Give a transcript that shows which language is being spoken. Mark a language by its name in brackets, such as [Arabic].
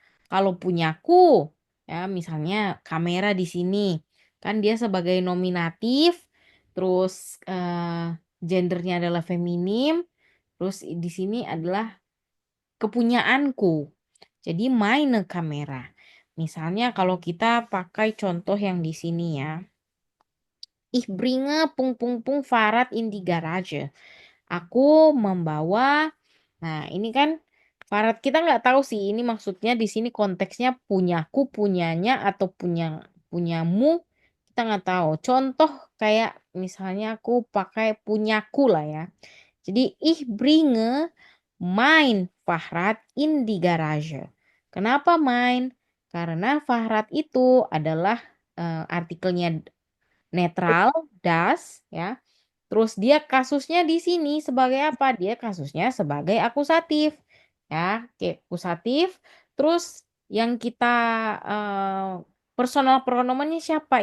[Indonesian] Kalau punyaku, ya misalnya kamera di sini, kan dia sebagai nominatif, terus gendernya adalah feminim, terus di sini adalah kepunyaanku. Jadi [German] meine [Indonesian] kamera. Misalnya kalau kita pakai contoh yang di sini ya. [German] Ich bringe pung pung pung Fahrrad in die Garage. [Indonesian] Aku membawa. Nah, ini kan Farad, kita nggak tahu sih ini maksudnya di sini konteksnya punyaku, punyanya, atau punyamu, kita nggak tahu. Contoh kayak misalnya aku pakai punyaku lah ya. Jadi [German] ich bringe mein Fahrrad in die Garage. [Indonesian] Kenapa mein? Karena Fahrrad itu adalah artikelnya netral, das, ya. Terus dia kasusnya di sini sebagai apa? Dia kasusnya sebagai akusatif. Ya, oke, akusatif. Terus yang kita eh, personal pronomennya siapa?